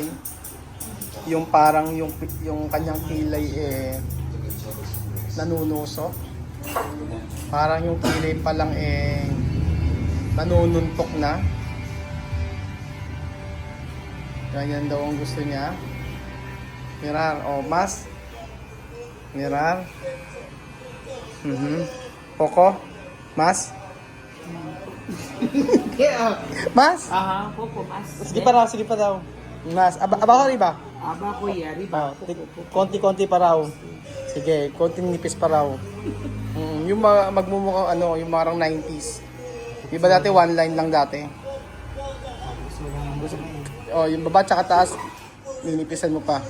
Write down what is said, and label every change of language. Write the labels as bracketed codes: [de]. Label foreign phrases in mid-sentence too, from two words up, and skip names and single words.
[tl] Yung parang yung kanyang kilay nanunusok. Parang yung kilay pa lang nanununtok na. Ganyan daw ang gusto niya. [cbk] Mirar, mas. Mirar. Poco, mas. Mas? Aha, poco mas. [tl] Sige pa daw. [cbk] Mas, abaho riba? Aba ko riba. [tl] Konti-konti pa raw. Sige, konting nipis pa raw. Yung magmumukha yung marang 90s. Iba dati [en] one line [tl] lang dati. Yung baba tsaka taas, ninipisan mo pa.